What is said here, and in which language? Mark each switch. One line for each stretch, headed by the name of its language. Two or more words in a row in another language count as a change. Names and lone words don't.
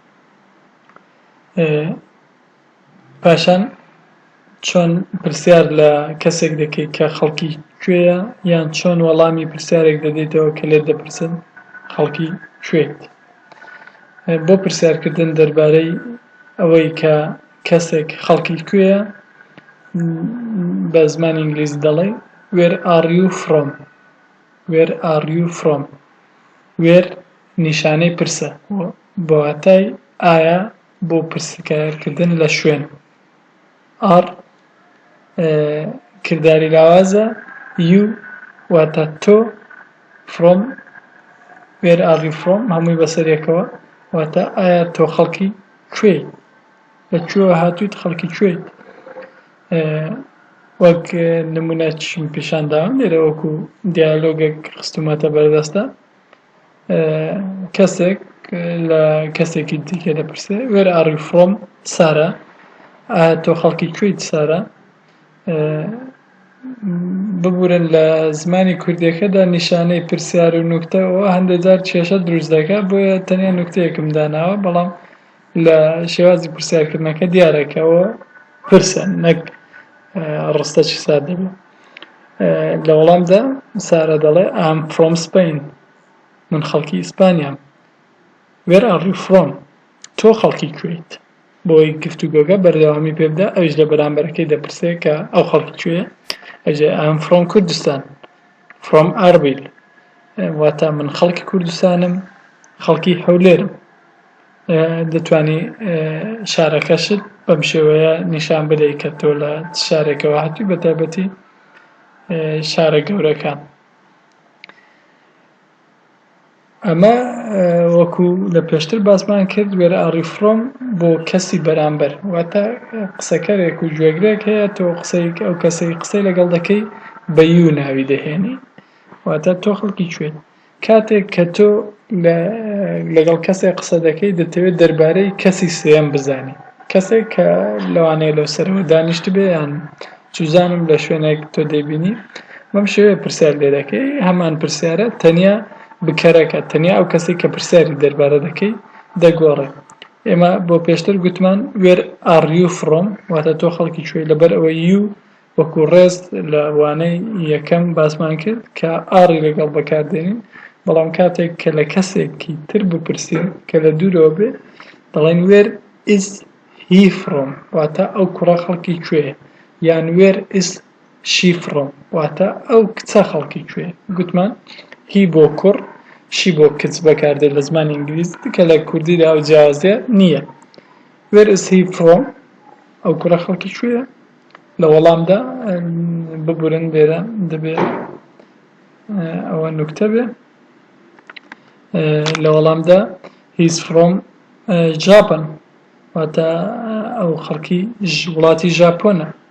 Central Kurdish: پاشان چۆن پرسیار لە کەسێک دەکەیت کە خەڵکی کوێیە یان چۆن وەڵامی پرسیارێک دەدەیتەوە کە لێت دەپرسن خەڵکی کوێیت. بۆ پرسیارکردن دەربارەی ئەوەی کە کەسێک خەڵکی کوێیە بە زمانی ئینگلیزی دەڵێ
English: where are you from.
Central Kurdish: where نیشانەی پرسە بۆ واتای ئایا بۆ پرسیارکردن لە شوێن. r کردداری لاوازە. you واتە تۆ.
English: from where are you from
Central Kurdish: هەمووی بەسەرێکەوە واتە ئایا تۆ خەڵکی کوێیت، لەکوێوە هاتوویت، خەڵکی کوێیت. وەک نمونەیەکیشم پیشان داوم لێرە وەکو دیالۆگێک خستومەتە بەردەستە. کەسێک لە کەسێکی دیکە دەپرسێ
English: where are you from
Central Kurdish: سارا، ئایا تۆ خەڵکی کوێیت سارا. ببورن لە زمانی کوردیەکەدا نیشانەی پرسیار و نوکتەوە هەندێک جار کێشە دروست دەکات، بۆیە تەنیا نوکتەیەکم داناوە، بەڵام لە شێوازی پرسیارکردنەکە دیارەکەەوە پرسن نەک ڕستەکی سادە دەبێت. لە وەڵامدا سارا دەڵێ
English: I'm from Spain
Central Kurdish: من خەڵکی ئیسپانیام.
English: where are you from
Central Kurdish: تۆ خەڵکی کوێیت. بۆی گفتوگۆگە بەردەوامی پێ بدە، ئەویش لە بەرامبەرەکەی دەپرسێ کە ئەو خەڵکی کوێیە. ئەجێ
English: I'm from کوردستان from ئاربیل
Central Kurdish: واتە من خەڵکی کوردستانم، خەڵکی هەولێرم. دەتوانی شارەکەشت بەم شێوەیە نیشان بدەیت کە تۆ لە شارێکەوە هاتووی، بەتایبەتی شارە گەورەکان. ئەمە وەکو لە پێشتر باسمان کرد
English: where are you from
Central Kurdish: بۆ کەسی بەرامبەر واتە قسەکەرێک و گوێگرێک هەیە، تۆ ئەو کەسەی قسەی لەگەڵ دەکەی بە you ناوی دەهێنی واتە تۆ خەڵکی کوێیت. کاتێک کە تۆ لەگەڵ کەسێک قسە دەکەی دەتەوێت دەربارەی کەسی سێم بزانی، کەسێک کە لەوانەیە لەو سەرەوە دانیشت بێ یان چوزانم لە شوێنێک تۆ دەیبینی، بەم شێوەیە پرسیار لێ دەکەی. هەمان پرسیارە تەنیا بکەرەکە، تەنیا ئەو کەسێک کە پرسیاری دەربارە دەکەی دەگۆڕێ. ئێمە بۆ پێشتر گوتمان
English: where are you from
Central Kurdish: واتە تۆ خەڵکی کوێی، لەبەر ئەوە you وەکو ڕێز لە وانەی یەکەم باسمان کرد کە ئاڕی لەگەڵ بەکاردێنین، بەڵام کاتێک کە لە کەسێکی تر بپرسین کە لە دوورەوە بێ دەڵێن
English: where is he from
Central Kurdish: واتە ئەو کوڕە خەڵکی کوێیە، یان
English: where is she from
Central Kurdish: واتە ئەو کچە خەڵکی کوێیە. گوتمان هی بۆ کوڕ، شی بۆ کچ بەکاردێت لە زمانی ئینگلیزی، کە لە کوردیدا ئەو جیاوازیە نییە.
English: where is he from
Central Kurdish: ئەو کوڕە خەڵکی کوێیە. لە وەڵامدا ببورن لێرە دەبێت ئەوە نوکتە بێ لە وەڵامدا
English: he's from Japan
Central Kurdish: واتە ئەو خەڵکی وڵاتی ژاپۆنە